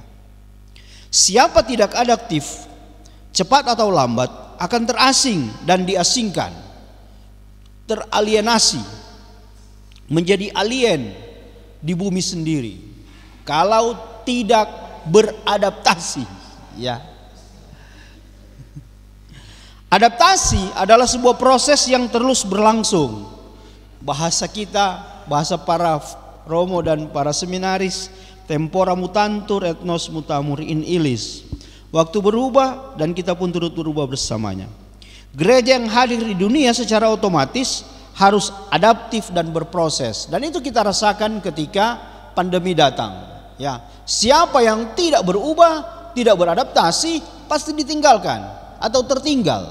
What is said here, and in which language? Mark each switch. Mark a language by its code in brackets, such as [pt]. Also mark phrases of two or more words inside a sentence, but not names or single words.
[id] Siapa tidak adaptif, cepat atau lambat akan terasing dan diasingkan, teralienasi, menjadi alien di bumi sendiri kalau tidak beradaptasi. Ya. Adaptasi adalah sebuah proses yang terus berlangsung. Bahasa kita, bahasa para Romo dan para seminaris, [la] tempora mutantur et nos mutamur in illis. [id] Waktu berubah dan kita pun turut berubah bersamanya. Gereja yang hadir di dunia secara otomatis harus adaptif dan berproses. Dan itu kita rasakan ketika pandemi datang. Ya, siapa yang tidak berubah, tidak beradaptasi, pasti ditinggalkan atau tertinggal.